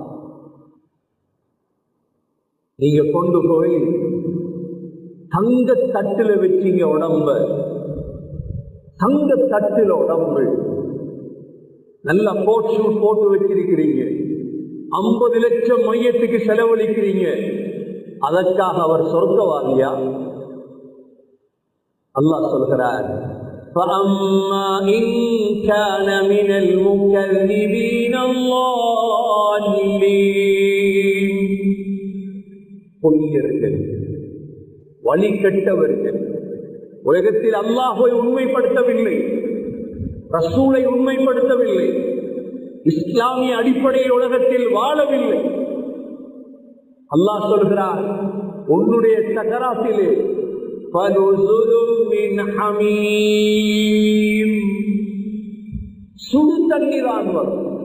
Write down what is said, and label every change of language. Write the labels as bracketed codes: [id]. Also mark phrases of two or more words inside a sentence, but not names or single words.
[ta] நீங்க கொண்டு போய் தங்க தட்டுல வச்சீங்க உடம்ப, தங்க தட்டுல உடம்பு நல்லா போட்டு வச்சிருக்கிறீங்க, 50 லட்சம் மையத்துக்கு செலவழிக்கிறீங்க. அதற்காக அவர் சொர்க்கவாதியா? அல்லாஹ் சொல்கிறார், [ar] فَأَمَّا إِنْ كَانَ مِنَ الْمُكَذِّبِينَ الضَّالِّينَ. [ta] பொய்யர்கள், வழிகெட்டவர்கள், உலகத்தில் அல்லாஹ்வை உண்மைப்படுத்தவில்லை, ரசூலை உண்மைப்படுத்தவில்லை, இஸ்லாமிய அடிப்படையில் உலகத்தில் வாழவில்லை. அல்லாஹ் சொல்கிறார், உன்னுடைய சக்கராத்திலே சுடு தண்ணீரான் வரும்.